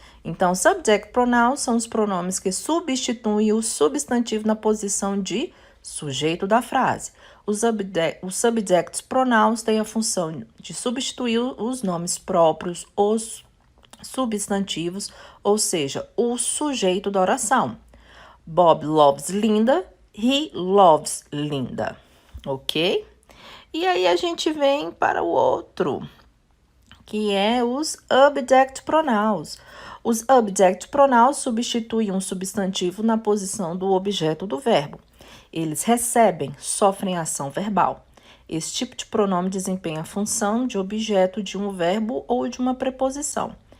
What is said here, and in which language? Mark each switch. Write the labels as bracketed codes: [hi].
[pt] Então, subject pronouns são os pronomes que substituem o substantivo na posição de sujeito da frase. Os subject pronouns têm a função de substituir os nomes próprios, os substantivos, ou seja, o sujeito da oração. [en] Bob loves Linda, he loves Linda, ok? [pt] E aí a gente vem para o outro, que é os object pronouns. Os object pronouns substituem um substantivo na posição do objeto do verbo. Eles recebem, sofrem ação verbal. Esse tipo de pronome desempenha a função de objeto de um verbo ou de uma preposição.